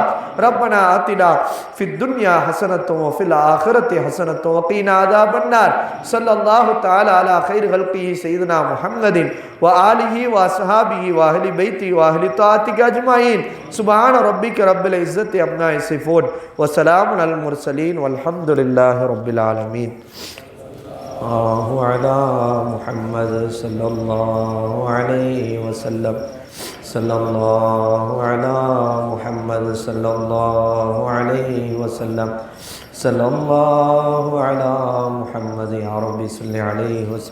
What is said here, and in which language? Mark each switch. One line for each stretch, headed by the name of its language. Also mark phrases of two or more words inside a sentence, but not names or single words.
Arabic: ربنا آتنا في الدنيا حسنة وفي الآخرة حسنة وقنا عذاب النار. صلى الله تعالى على خير خلقه سيدنا محمد وآله وأصحابه وأهل بيتي وأهل طاعتك أجمعين. سبحان ربك رب العزة عما يصفون وسلام على المرسلين والحمد لله رب العالمين. على محمد صلى الله عليه وسلم. صلى الله على محمد صلى الله عليه وسلم. صلى الله على محمد. يا ربي صل عليه وسلم.